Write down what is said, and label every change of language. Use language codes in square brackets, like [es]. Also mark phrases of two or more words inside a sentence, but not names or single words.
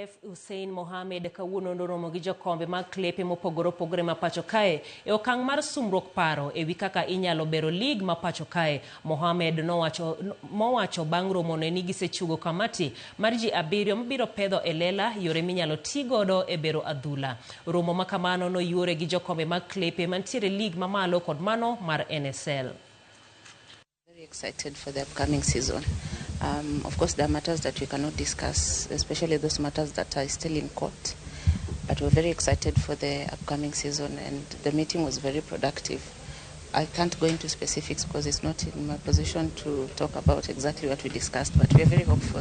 [luo] FKF Hussein Mohamed kawuono noromo gi jokombe mag klepe mopogore opogore ma pacho kae e okang' mar sumruok paro ewi kaka inyalo bero lig ma pacho kae. Mohamed mowacho bang' romo ne ni gisechugo kamati mar ji 7 mabiro pedho e lela yore minyalo ti godo e bero adhula. Romo ma kamano noyuore gi jokombe mag klepe mantiere lig mamalo kod mano mar NSL. [en] Very excited for the upcoming season. Of course, there are matters that we cannot discuss, especially those matters that are still in court. But we're very excited for the upcoming season, and the meeting was very productive. I can't go into specifics because it's not in my position to talk about exactly what we discussed, but we're very hopeful.